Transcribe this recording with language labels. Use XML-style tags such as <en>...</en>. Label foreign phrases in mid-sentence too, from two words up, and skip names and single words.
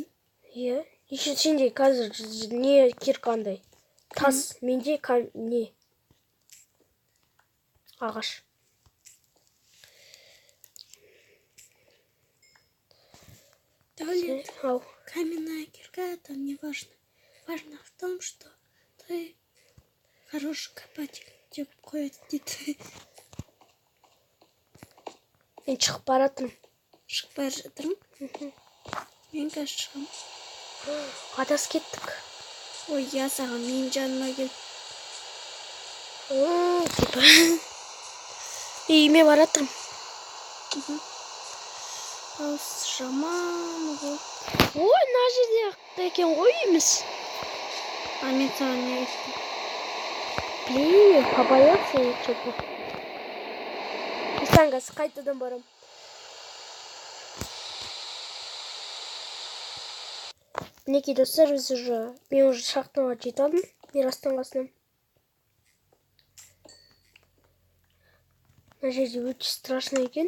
<kk>Еще сенде қазір не киркандай? Тас, менде не? Ағаш. Даулет.</kk> <ru>Каменная кирка, там не важно. Важно в том, что ты хороший копатель.</ru> <kk>Деп қояды дейді. Мен шығып баратырмын. Шығып бара жатырмын. Мен қазір шығам. Адас кеттік. Ой, я саған мен жаныма кел. Үйіме баратырмын. Дауыс жаман ғой. Ой, мына жерде екен ғой үйіміз. Мен саған не айттым?</kk> <ru>Блин, побоялся я что-то.</ru> <kk>Исән қазір қайтадан барам. Мінекей достар, мен уже шахтаға жетіп алдым. Мирастың қасынан. Мына жерде өте страшно екен.</kk>